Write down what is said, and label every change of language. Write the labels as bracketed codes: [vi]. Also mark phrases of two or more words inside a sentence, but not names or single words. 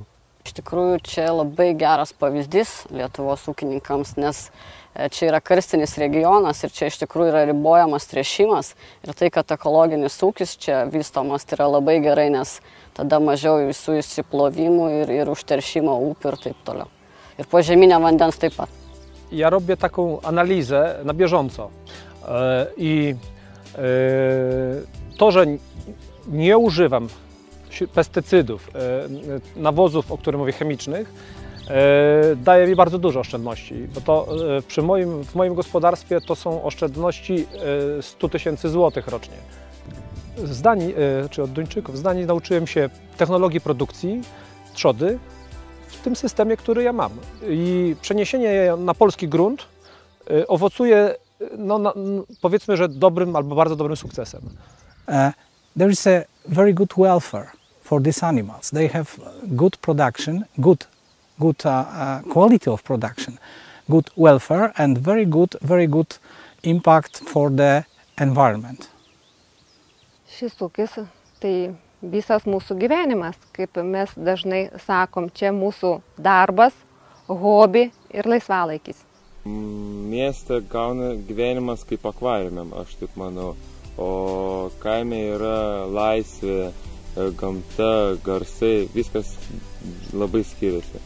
[lt] Iš tikrųjų, čia labai geras pavyzdys Lietuvos ūkininkams, nes čia yra karstinis regionas ir čia iš tikrųjų yra ribojamas tręšimas. Ir tai, kad ekologinis ūkis čia vystomas, tai yra labai gerai, nes tada mažiau visų įsiplovimų ir užteršimo upių ir taip toliau. Ir požeminio vandens taip pat. [pl] Ja robię taką analizę na bieżąco i to, że nie używam pestycydów, nawozów, o których mówię, chemicznych, daje mi bardzo dużo oszczędności, bo to w moim gospodarstwie to są oszczędności 100 000 złotych rocznie. Z Danii, czy od Duńczyków, z Danii nauczyłem się technologii produkcji trzody w tym systemie, który ja mam. I przeniesienie je na polski grunt owocuje, powiedzmy, że dobrym albo bardzo dobrym sukcesem. [en] There is a very good welfare for these animals. They have good production, good quality of production, good welfare, and very good impact for the environment. [lt] Šis ūkis tai visas mūsų gyvenimas, kaip mes dažnai sakom, čia mūsų darbas, hobi ir laisvalaikis. Mieste gauna gyvenimas kaip akvariume, aš taip manau, o kaime yra laisvė, gamta, garsai, viskas labai skiriasi.